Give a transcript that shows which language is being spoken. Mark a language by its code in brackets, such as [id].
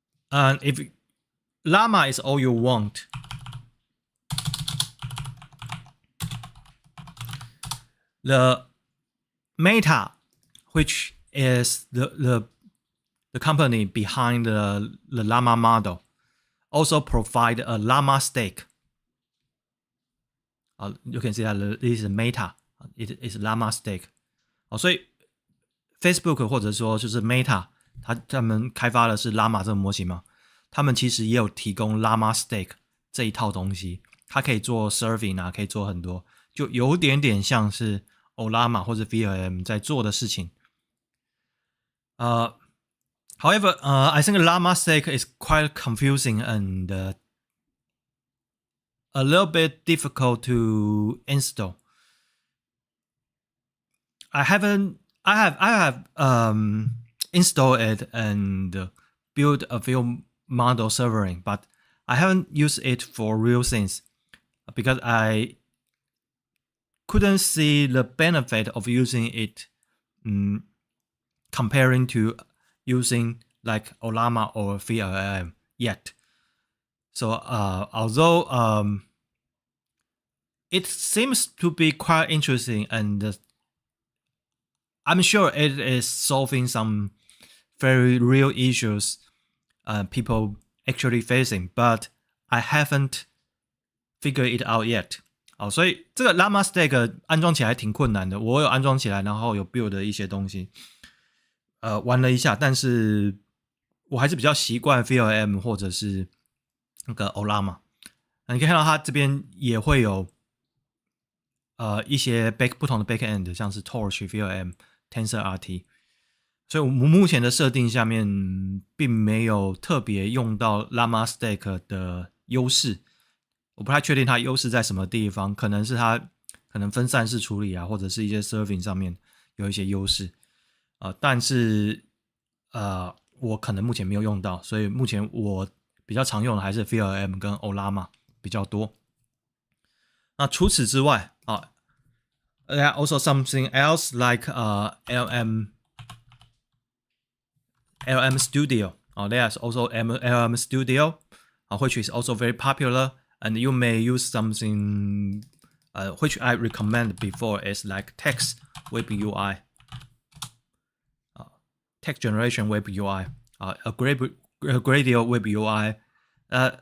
[en] And if Llama is all you want, the Meta, which is the company behind the Llama model, also provide a Llama stake. You can see that this is Meta. ，it is llama stake。 [zh] 所以 Facebook 或者说就是 Meta， 他们开发的是 llama 这个模型嘛，他们其实也有提供 llama stake 这一套东西，它可以做 serving 啊，可以做很多，就有点点像是 Llama 或者 VLM 在做的事情。 [en] However, I think llama stake is quite confusing and a little bit difficult to install. I have installed it and built a few model servering, but I haven't used it for real things because I couldn't see the benefit of using it comparing to using like Llama or VLM yet. So although it seems to be quite interesting and I'm sure it is solving some very real issues people actually facing, but I haven't figured it out yet. [zh] 所以这个 llama stake 安装起来挺困难的，我有安装起来，然后有 build 的一些东西，玩了一下，但是我还是比较习惯 VLM 或者是那个 Llama。你可以看到它这边也会有一些不同的 backend， 像是 Torch、VLM、TensorRT。所以我们目前的设定下面并没有特别用到 llama stake 的优势。我不太确定它优势在什么地方，可能是它可能分散式处理啊，或者是一些 serving 上面有一些优势，但是我可能目前没有用到，所以目前我比较常用的还是 VLM 跟 Llama 比较多。那除此之外 [en] there are also something else like LM Studio. There's also LM Studio, which is also very popular. And you may use something which I recommend before is like text web UI, text generation web UI, a Gradio web UI.